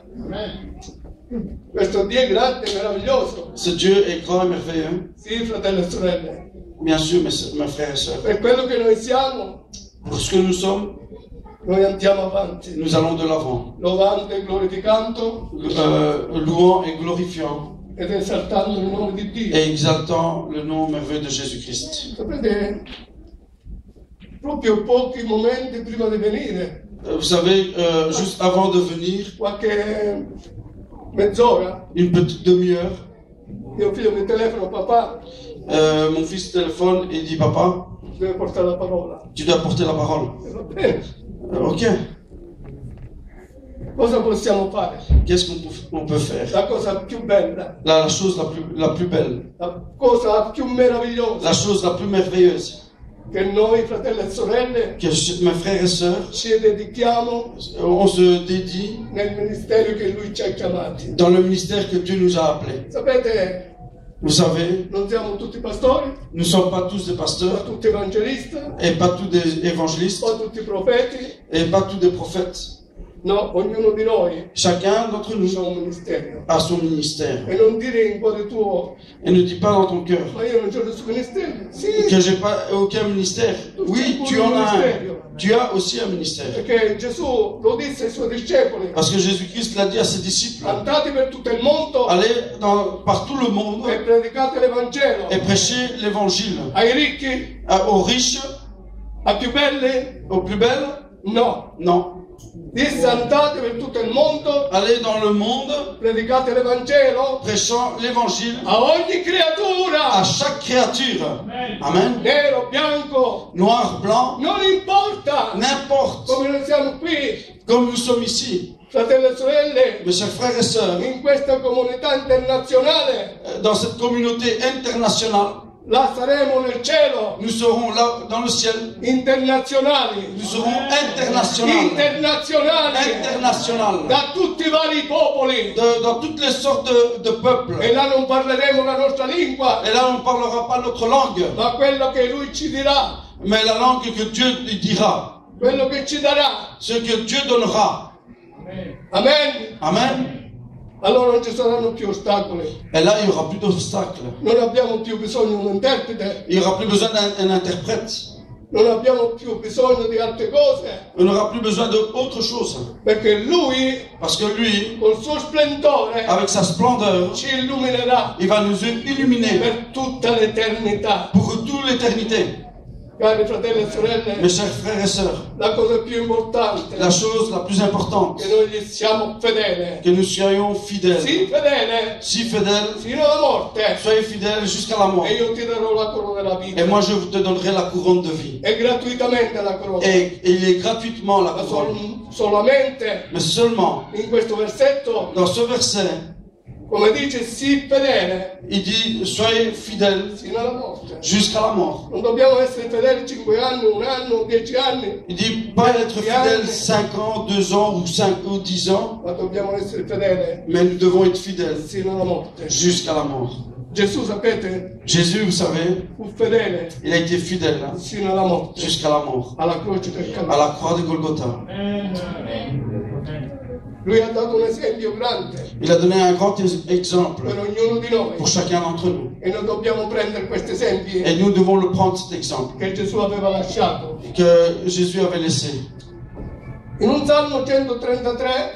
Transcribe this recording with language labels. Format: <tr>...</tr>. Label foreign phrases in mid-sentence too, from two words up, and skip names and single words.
<it>Questo Dio è grande e meraviglioso.</it> <fr>Ce Dieu est grand et merveilleux.</fr> <it>Sì, fratelli e sorelle,</it> <fr>Bien sûr, mes frères et sœurs.</fr> <it>per quello che noi siamo,</it> <fr>Pour ce que nous sommes,</fr> <it>noi andiamo avanti,</it> <fr>nous allons de l'avant,</fr> <it>lodando e glorificando</it> <fr>louant et glorifiant</fr> <it>ed esaltando il nome di Dio.</it> <fr>et exaltant le nom merveilleux de Jésus-Christ.</fr> <it>Sapete, proprio pochi momenti prima di venire,</it> <fr>Vous savez, juste avant de venir,</fr> <it>qualche mezz'ora,</it> <fr>une petite demi-heure,</fr> <it>mio figlio mi telefona: papà,</it> <fr>mon fils téléphone et dit, papa,</fr> <it>deve portare la parola.</it> <fr>tu dois porter la parole.</fr> <it>E va bene.</it> <fr>Ok,</fr> <it>Cosa possiamo fare?</it> <fr>qu'est-ce qu'on peut faire?</fr> <it>La cosa più bella,</it> <fr>La chose la plus belle,</fr> <it>la cosa più meravigliosa,</it> <fr>la chose la plus merveilleuse,</fr> <it>che noi, fratelli e sorelle,</it> <fr>que mes frères et sœurs,</fr> <it>ci dedichiamo</it> <fr>on se dédie</fr> <it>nel ministero che Lui ci ha chiamati.</it> <fr>dans le ministère que Dieu nous a appelés.</fr> <it>Sapete,</it> <fr>Vous savez,</fr> <it>non siamo tutti pastori,</it> <fr>nous ne sommes pas tous des pas pasteurs,</fr> <it>tutti evangelisti,</it> <fr>et pas tous des évangélistes,</fr> <it>pas tutti profeti.</it> <fr>et pas tous des prophètes.</fr> <it>No, ognuno di noi</it> <fr>Chacun d'entre nous</fr> <it>ha un ministero.</it> <fr>a son ministère.</fr> <it>E non dire in cuore tuo:</it> <fr>Et ne dis pas dans ton cœur</fr> <it>ma io non c'ho nessun ministero. Sì,</it> <fr>que j'ai pas aucun ministère. Oui, tu en as un. Tu as aussi un ministère.</fr> <it>perché Gesù lo disse ai suoi discepoli:</it> <fr>Parce que Jésus-Christ l'a dit à ses disciples.</fr> <it>andate per tutto il mondo</it> <fr>Allez par tout le monde</fr> <it>e predicate l'Evangelo</it> <fr>et prêchez l'évangile.</fr> <it>ai ricchi,</it> <fr>Aux riches,</fr> <it>ai più belli.</it> <fr>aux plus belles?</fr> <it>No,</it> <fr>Non.</fr> <it>disse: andate per tutto il mondo,</it> <fr>Allez dans le monde,</fr> <it>predicate l'Evangelo</it> <fr>prêchant l'évangile</fr> <it>a ogni</it> <fr>à</fr> <it>creatura,</it> <fr>chaque créature. Amen.</fr> <it>nero, bianco,</it> <fr>Noir, blanc,</fr> <it>non importa</it> <fr>n'importe.</fr> <it>come noi siamo qui,</it> <fr>Comme nous sommes ici,</fr> <it>fratelli e sorelle,</it> <fr>mes chers frères et sœurs,</fr> <it>in questa comunità internazionale.</it> <fr>dans cette communauté internationale,</fr> <it>Là saremo nel cielo,</it> <fr>nous serons là dans le ciel.</fr> <it>internazionali,</it> <fr>Nous serons internationaux. International.</fr> <it>da tutti i vari popoli.</it> <fr>Dans toutes les sortes de peuples.</fr> <it>E là non parleremo la nostra lingua,</it> <fr>Et là, on ne parlera pas notre langue,</fr> <it>ma quello che Lui ci dirà,</it> <fr>mais la langue que Dieu lui dira.</fr> <it>quello che ci darà.</it> <fr>Ce que Dieu donnera. Amen. Amen.</fr> <it>Allora non ci saranno più ostacoli,</it> <fr>Et là, il n'y aura plus d'obstacles.</fr> <it>non abbiamo più bisogno di un interprete,</it> <fr>Il n'y aura plus besoin d'un interprète.</fr> <it>non abbiamo più bisogno di altre cose,</it> <fr>On n'aura plus besoin d'autre chose.</fr> <it>perché Lui,</it> <fr>Parce que lui,</fr> <it>col suo splendore,</it> <fr>avec sa splendeur,</fr> <it>ci illuminerà</it> <fr>il va nous illuminer</fr> <it>per tutta l'eternità.</it> <fr>pour toute l'éternité.</fr> <it>Cari fratelli e sorelle,</it> <fr>Mes chers frères et sœurs,</fr> <it>la cosa più importante</it> <fr>la chose la plus importante,</fr> <it>che noi gli siamo fedeli,</it> <fr>que nous soyons fidèles.</fr> <it>sii fedele</it> <fr>Si fidèles,</fr> <it>fino alla morte,</it> <fr>soyez fidèles jusqu'à la mort.</fr> <it>e io ti darò la corona della vita,</it> <fr>Et moi, je te donnerai la couronne de vie.</fr> <it>e gratuitamente la corona.</it> <fr>Et il est gratuitement la</fr> <it>Ma</it> <fr>couronne.</fr> <it>solamente</it> <fr>Mais seulement,</fr> <it>in questo versetto,</it> <fr>dans ce verset,</fr> <it>come dice, sii fedele</it> <fr>il dit, soyez fidèles</fr> <it>fino alla morte.</it> <fr>jusqu'à la mort.</fr> <it>Non dobbiamo essere fedeli 5 anni, 1 anno, 10 anni,</it> <fr>Il dit, pas être fidèles 5 ans, 2 ans ou 5 ou 10 ans,</fr> <it>ma dobbiamo essere fedeli</it> <fr>mais nous devons être fidèles</fr> <it>fino alla morte.</it> <fr>jusqu'à la mort.</fr> <it>Gesù, sapete,</it> <fr>Jésus, vous savez,</fr> <it>fu fedele</it> <fr>il a été fidèle</fr> <it>fino alla morte,</it> <fr>jusqu'à la mort,</fr> <it>alla croce del</it> <fr>à</fr> <it>Calvario.</it> <fr>la croix de Golgotha.</fr> <it>Lui ha dato un esempio grande</it> <fr>Il a donné un grand exemple</fr> <it>per ognuno di noi,</it> <fr>pour chacun d'entre nous.</fr> <it>e noi dobbiamo prendere questi esempi</it> <fr>Et nous devons le prendre, cet exemple,</fr> <it>che Gesù aveva lasciato.</it> <fr>que Jésus avait laissé.</fr> <it>In un Salmo 133</it>